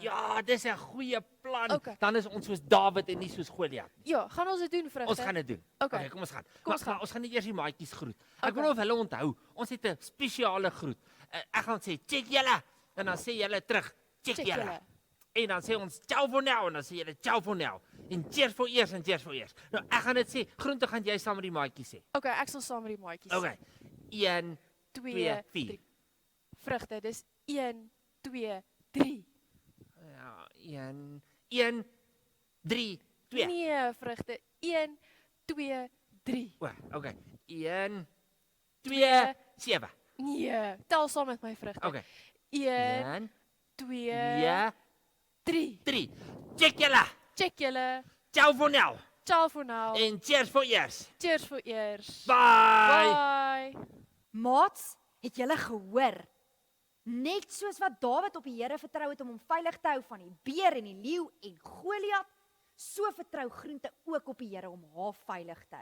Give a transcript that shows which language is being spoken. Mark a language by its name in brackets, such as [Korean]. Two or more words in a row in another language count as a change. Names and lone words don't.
[Afrikaans] Ja, dis 'n goeie plan. Okay. Dan is ons soos Dawid en nie soos Goliat nie. Ja, gaan ons dit doen vrugte? Ons gaan dit doen. Okay. Kom ons gaan. Kom ons Maar gaan. ons gaan net eers die maatjies groet. Ek Okay. wil nou of hulle onthou. Ons het 'n spesiale groet. Ek gaan sê check julle en dan sê julle terug check Check julle. julle. En dan sê ons [English] ciao for now [Afrikaans] en dan sê julle [English] ciao for now. [Afrikaans] En cheers for eers en cheers for eers. Nou ek gaan dit sê. Groente gaan jy saam met die maatjies sê. Okay, ek sal saam met die maatjies. Okay. 1 2 4. 3. Vrugte, dis 1 2 3. Ja, 1 3 2. Nee, vrugte. 1 2 3. O, okay. 1 2 7. Nee, tel saam met my vrugte. Okay. 1 1 2 2 3. 3. Check julle. Check julle. [English] Ciao for now. Ciao for now. [Afrikaans] En cheers for eers. Cheers vir eers. Bye. Bye. Maats, het julle gehoor? Net soos wat Dawid op die Here vertrou het om hom veilig te hou van die beer en die leeu en Goliat, so vertrou Groente ook op die Here om haar veilig te hou.